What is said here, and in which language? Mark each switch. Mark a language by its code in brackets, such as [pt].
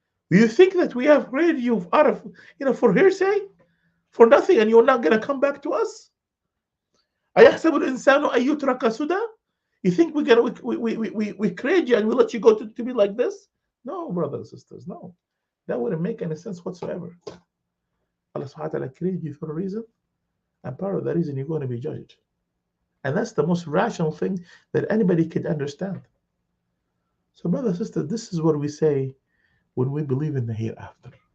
[en] Do you think that we have created you out of for hearsay, for nothing, and you're not going to come back to us? [ar] أيحسب الإنسان أن يترك سدى? [en] You think we create you and we let you go to be like this? No, brothers and sisters, no. That wouldn't make any sense whatsoever. Allah subhanahu wa ta'ala created you for a reason, and part of the reason you're going to be judged. And that's the most rational thing that anybody could understand. So, brothers and sisters, this is what we say when we believe in the hereafter.